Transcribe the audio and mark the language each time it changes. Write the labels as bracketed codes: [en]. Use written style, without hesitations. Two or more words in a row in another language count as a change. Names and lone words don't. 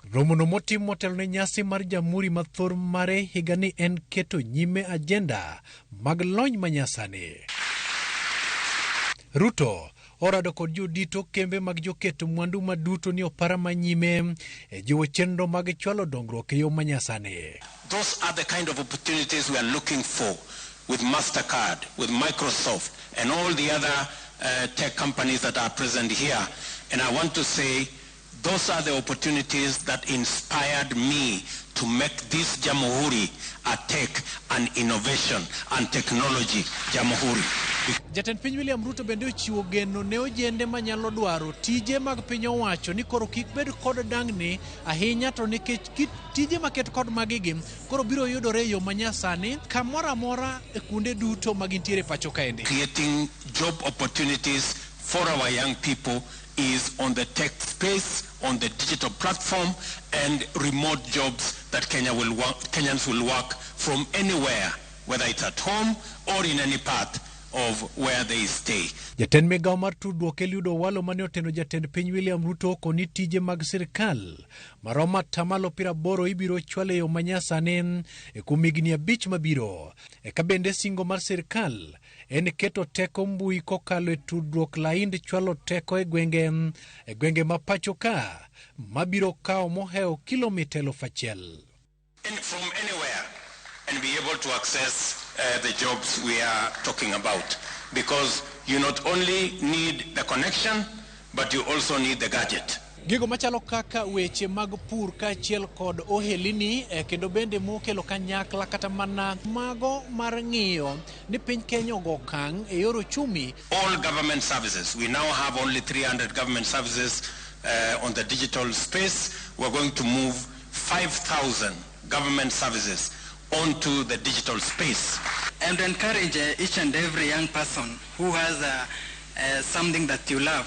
[luo] Romo no motim motelo ne nyasi mar JAMHURI mathor mare higani en keto nyime agenda mag lony manyasani. Ruto orado kod jodito kembe mag joketo mwandu maduto ni opara manyime e jiwo chenro mag chwalo dongruok e yo manyasani. [en] Those are the kind of opportunities we are looking for with MasterCard, with Microsoft and all the other tech companies that are present here. And I want to say those are the opportunities that inspired me to make this JAMHURI a tech and innovation and technology JAMHURI. [luo] Jatend piny William Ruto bende ochiwo geno ne ojende manyalo dwaro tije mag piny owacho ni koro kik bed kod dangni ahinya to nikech tije maket kod magigi koro biro yudore e yo manyasani kamoro amora e kuonde duto magintiere pacho kaendi. [en] Creating job opportunities for our young people is on the tech space, on the digital platform, and remote jobs that Kenyans will work from anywhere, whether it's at home or in any part of where they stay. [luo] Jatend migao mar tudruok Eliudo Owalo mane oteno jatend piny William Ruto koni tije mag sirkal maromo 80% ibiro chwal e yo manyasani e kuom higni 5 mabiro. Eka bende singo mar sirkal en keto teko mbui kokalo e tudruok laind chwalo teko e gwenge ma pacho ka mabiro kawo moheo kilomita 1,000. [en] From anywhere and be able to access the jobs we are talking about, because you not only need the connection but you also need the gadget. [luo] Gigo machalo kaka weche mag pur kaachiel kod ohelini kendo bende mokelo kanyakla kata mana mago mar ng'iyo ni piny Kenya ogo okang' e yor ochumi. [en] All government services, we now have only 300 government services on the digital space. We're going to move 5,000 government services onto the digital space. And encourage each and every young person who has something that you love.